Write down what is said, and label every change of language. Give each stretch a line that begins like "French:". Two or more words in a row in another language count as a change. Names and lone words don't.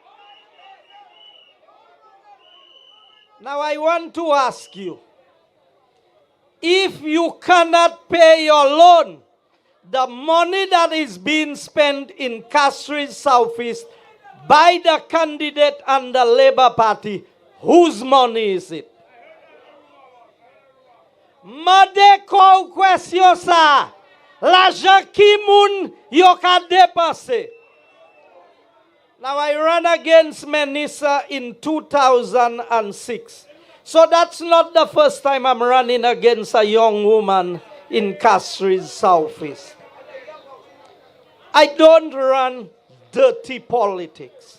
English: Now I want to ask you, if you cannot pay your loan, the money that is being spent in Castries Southeast by the candidate and the Labour Party, whose money is it?
Saint Lucian Creole French: Made ko question sa, l'argent ki moun yo ka depase.
English: Now I ran against Menisa in 2006. So that's not the first time I'm running against a young woman in Castries Southeast. I don't run dirty politics.